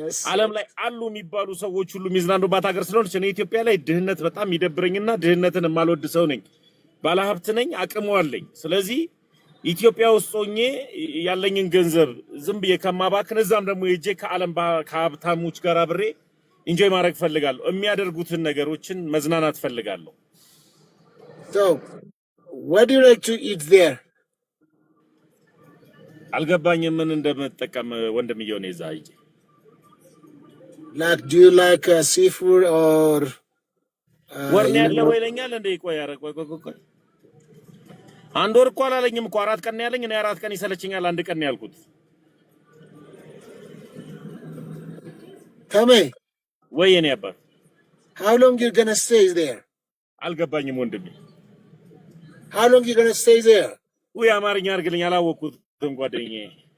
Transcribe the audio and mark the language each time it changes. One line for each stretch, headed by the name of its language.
Amharic: ዓለም ላይ አሉ የሚባሉ ሰዎች ሁሉ የሚዝናኑባት ሀገር ስለሆነች እኔ ኢትዮጵያ ላይ ድህነት በጣም ይደብረኝና ድህነትን የማልወድ ሰው ነኝ ባለሀብት ነኝ አቅሙ አለኝ ስለዚህ ኢትዮጵያ ውስጥ ሆኜ ያለኝን ገንዘብ ዝም ብዬ ከማባክን እዛም ደግሞ ሄጄ ከዓለም ከሀብታሞች ጋር አብሬ ኢንጆይ ማድረግ ፈልጋለሁ የሚያደርጉትን ነገሮችን መዝናናት ፈልጋለሁ
English: so what do you like to eat there
Amharic: አልገባኝም ምን እንደምትጠቀም ወንድምየው ነው እዛ አይጂ
English: Like, do you like seafood or
Amharic: ወርኔ ያለው ይለኛል እንደ ቆይ አረ ቆይ አንድ ወር እኮ አላለኝም እኮ 4 ቀን ያለኝ እኔ 4 ቀን ይሰለችኛል አንድ ቀን ያልኩት
English: Come on.
Amharic: ወይኔ አባት
English: How long you gonna stay there?
Amharic: አልገባኝም ወንድሜ
English: How long you gonna stay there?
Amharic: ወይ አማርኛ አርግልኝ አላወኩትም ጓደኛዬ